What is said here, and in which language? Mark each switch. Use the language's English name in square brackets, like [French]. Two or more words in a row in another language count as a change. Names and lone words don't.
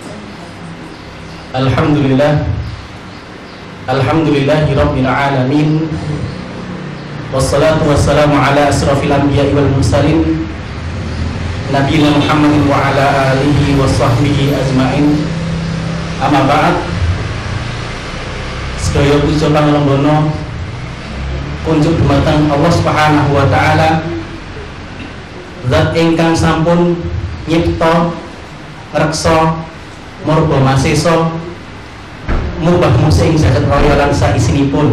[Arabic] الحمد لله رب العالمين. والصلاة والسلام على أشرف الأنبياء والمرسلين نبينا محمد وعلى آله وصحبه أجمعين. أما بعد. [Javanese] Sedaya puja pangalembana kunjuk dumateng [Arabic] الله سبحانه وتعالى, [Javanese] zat ingkang sampun nyipta ngreksa murba masesa mubah musing jagat raya lan saisinipun.